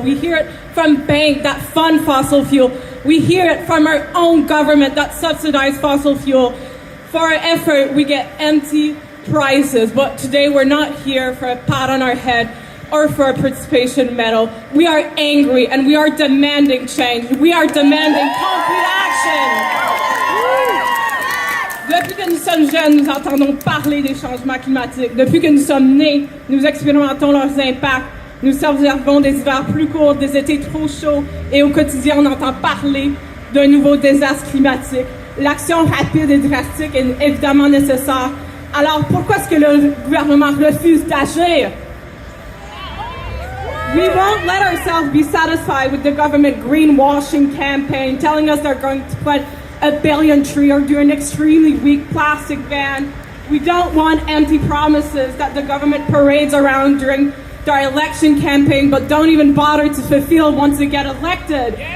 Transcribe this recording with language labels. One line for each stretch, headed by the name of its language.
English: We hear it from banks that fund fossil fuel. We hear it from our own government that subsidize fossil fuel. For our effort, we get empty prices. But today, we're not here for a pat on our head or for a participation medal. We are angry and we are demanding change. We are demanding concrete action.
French: Depuis que nous sommes jeunes, nous entendons parler des changements climatiques. Depuis que nous sommes nés, nous expérimentons leurs impacts. Nous observons des hivers plus courts, des étés trop chauds, et au quotidien, on entend parler d'un nouveau désastre climatique. L'action rapide et drastique est évidemment nécessaire. Alors, pourquoi est-ce que le gouvernement refuse d'agir?
English: We won't let ourselves be satisfied with the government greenwashing campaign, telling us they're going to put $1 billion tree or do an extremely weak plastic ban. We don't want empty promises that the government parades around during their election campaign, but don't even bother to fulfill once they get elected.